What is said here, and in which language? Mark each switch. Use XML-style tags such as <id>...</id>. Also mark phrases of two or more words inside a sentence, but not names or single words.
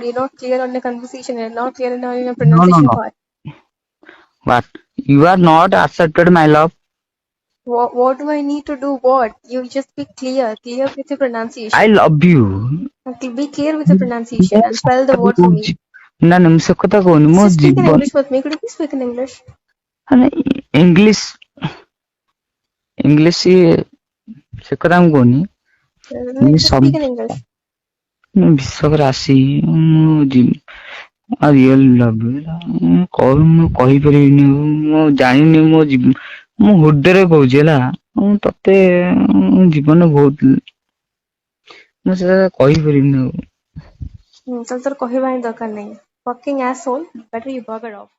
<en>You're not clear on the conversation. You're not clear on your No. pronunciation part. What? You are not accepted my love. What do I need to do? What? You just be clear. Clear with your I pronunciation. love you. Okay, be clear with your pronunciation and spell the word for me.</en> <or>ନା ମୁଁ ସେ କଥା କହୁନି ମୋ</or> <en>Just speak in</en> <or>ଜୀବନ</or> <en>English with me. Could you please speak in English?</en> <or>ମାନେ ଇଂଲିଶ ସେ କଥା ମୁଁ କହୁନି।</or> <en>Just speak in English.</en> <or>ବିଶ୍ୱକରେ ଆସି ମୁଁ</or> <en>real love</en> <or>ମୁଁ କହିପାରିବିନି ମୁଁ ଜାଣିନି ମୋ ହୃଦୟରେ କହୁଛି ହେଲା ମୁଁ ତତେ ଜୀବନ ବହୁତ ମୁଁ ସେଟା କହିପାରିବିନି ଆଉ। ତାହେଲେ ତୋର କହିବା ହିଁ ଦରକାର ନାହିଁ.</or> <en>Fucking asshole. Better you bug it off.</en>